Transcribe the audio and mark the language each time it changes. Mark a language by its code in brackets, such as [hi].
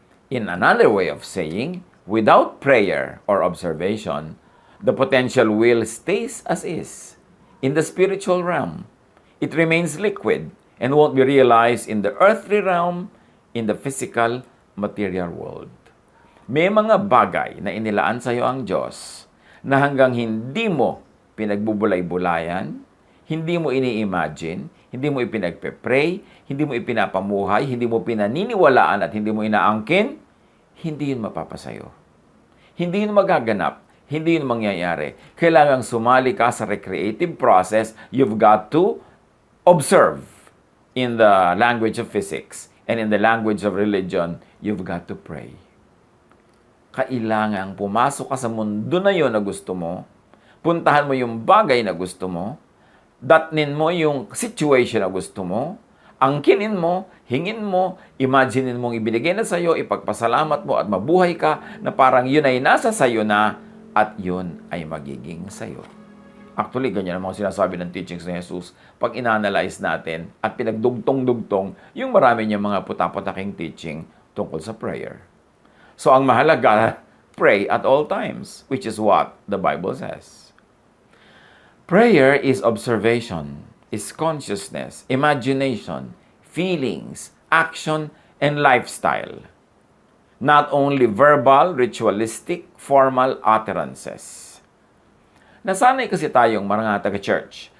[en] In another way of saying, without prayer or observation, the potential will stays as is. In the spiritual realm, it remains liquid and won't be realized in the earthly realm, in the physical, material world. [tl] May mga bagay na inilaan sa iyo ang Diyos na hanggang hindi mo pinagbubulay-bulayan, hindi mo ini-imagine, hindi mo ipinagpe-pray, hindi mo ipinapamuhay, hindi mo pinaniniwalaan at hindi mo inaangkin, hindi yun mapapasayo. Hindi yun magaganap. Hindi yun mangyayari. Kailangang sumali ka sa recreative process. [en] You've got to observe in the language of physics and in the language of religion, you've got to pray. [tl] Kailangang pumasok ka sa mundo na yun na gusto mo, puntahan mo yung bagay na gusto mo, datnin mo yung situation na gusto mo, angkinin mo, hingin mo, imaginein mong ibinigay na sa'yo, ipagpasalamat mo at mabuhay ka na parang yun ay nasa sa'yo na at yun ay magiging sa'yo. Actually, ganyan ang mga sinasabi ng teachings ni Jesus pag inanalyze natin at pinagdugtong-dugtong yung marami niyang mga puta-putaking teaching tungkol sa prayer. [en] So, [tl] ang mahalaga, [en] pray at all times, which is what the Bible says. Prayer is observation, is consciousness, imagination, feelings, action, and lifestyle. Not only verbal, ritualistic, formal utterances. [tl] Nasanay kasi tayong mga taga-church